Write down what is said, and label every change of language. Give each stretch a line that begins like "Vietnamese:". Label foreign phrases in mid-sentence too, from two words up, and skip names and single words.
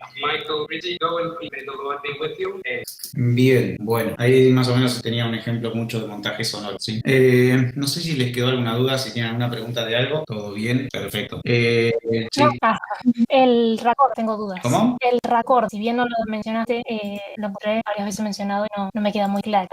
English: Michael Rizzi, go and may the Lord be with you.
Spanish: Bien, bueno, ahí más o menos tenía un ejemplo mucho de montaje sonoro, ¿sí? No sé si les quedó alguna duda, si tienen alguna pregunta de algo. ¿Todo bien? Perfecto. Sí. No, el raccord, tengo dudas. ¿Cómo? El raccord, si bien no lo mencionaste, lo encontré varias veces mencionado y no me queda muy claro.